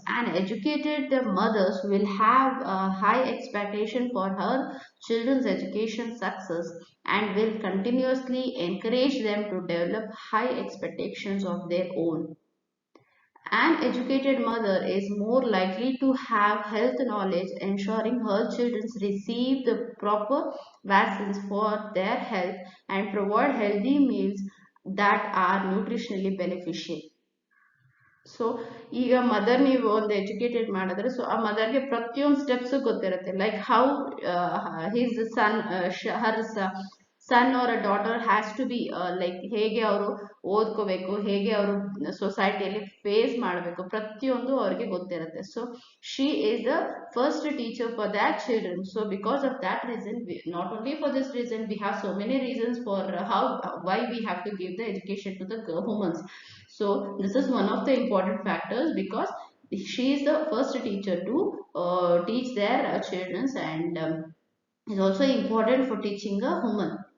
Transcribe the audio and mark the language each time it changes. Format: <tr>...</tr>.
<en>And educated mothers will have a high expectation for her children's education success and will continuously encourage them to develop high expectations of their own. An educated mother is more likely to have health knowledge, ensuring her children receive the proper vaccines for their health and provide healthy meals that are nutritionally beneficial.</en> <kn>So ಈಗ mother ನೀವು ಒಂದು educated ಮಾಡಿದ್ರೆ, so ಆ ಮದರ್ಗೆ ಪ್ರತಿಯೊಂದು steps ಗೊತ್ತಿರುತ್ತೆ.</kn> <en>how his son her son or a daughter has to be like</en> <kn>ಹೇಗೆ ಅವರು ಓದ್ಕೋಬೇಕು, ಹೇಗೆ ಅವರು ಸೊಸೈಟಿಯಲ್ಲಿ ಫೇಸ್ ಮಾಡಬೇಕು, ಪ್ರತಿಯೊಂದು ಅವ್ರಿಗೆ ಗೊತ್ತಿರುತ್ತೆ.</kn> <en>So she is the first teacher for their children. So because of that reason, not only for this reason, we have so many reasons for how why we have to give the education to the women. So this is one of the important factors, because she is the first teacher to teach their children, and is also important for teaching a woman.</en>